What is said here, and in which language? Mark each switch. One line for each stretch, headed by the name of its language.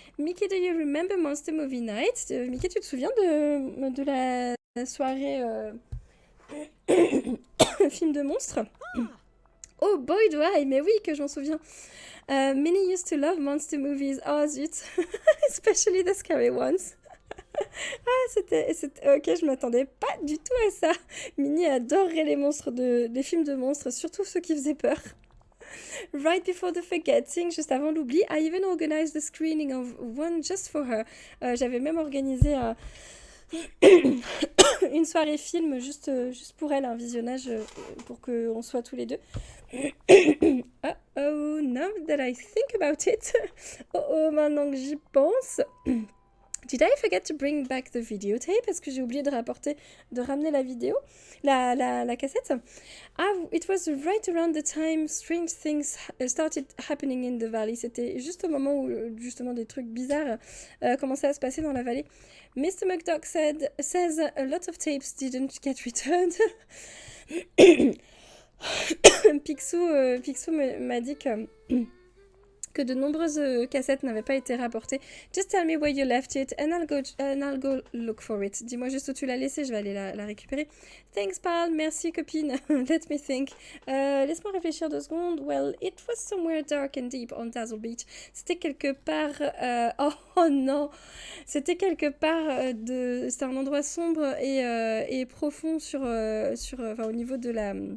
English: Mickey, do you remember Monster Movie Night?
French: Mickey, tu te souviens de la soirée film de monstres?
English: Oh boy, do I!
French: Mais oui, que je m'en souviens.
English: Minnie used to love monster movies.
French: Oh zut!
English: Especially the scary ones.
French: Ok, je m'attendais pas du tout à ça. Minnie adorerait les films de monstres, surtout ceux qui faisaient peur.
English: Right before the forgetting,
French: juste avant l'oubli,
English: I even organized the screening of one just for her.
French: J'avais même organisé une soirée film juste pour elle, un visionnage pour qu'on soit tous les deux.
English: Oh, now that I think about it.
French: Oh, maintenant que j'y pense.
English: Did I forget to bring back the videotape?
French: Est-ce que j'ai oublié de ramener la vidéo, la cassette?
English: Ah, it was right around the time strange things started happening in the valley.
French: C'était juste au moment où justement des trucs bizarres commençaient à se passer dans la vallée.
English: Mr. McDuck says a lot of tapes didn't get returned.
French: Picsou m'a dit que de nombreuses cassettes n'avaient pas été rapportées.
English: Just tell me where you left it and I'll go look for it.
French: Dis-moi juste où tu l'as laissé, je vais aller la récupérer.
English: Thanks, pal.
French: Merci, copine.
English: Let me think.
French: Laisse-moi réfléchir 2 secondes.
English: Well, it was somewhere dark and deep on Dazzle Beach.
French: C'était quelque part... Oh non. C'était quelque part C'était un endroit sombre et profond au niveau de la...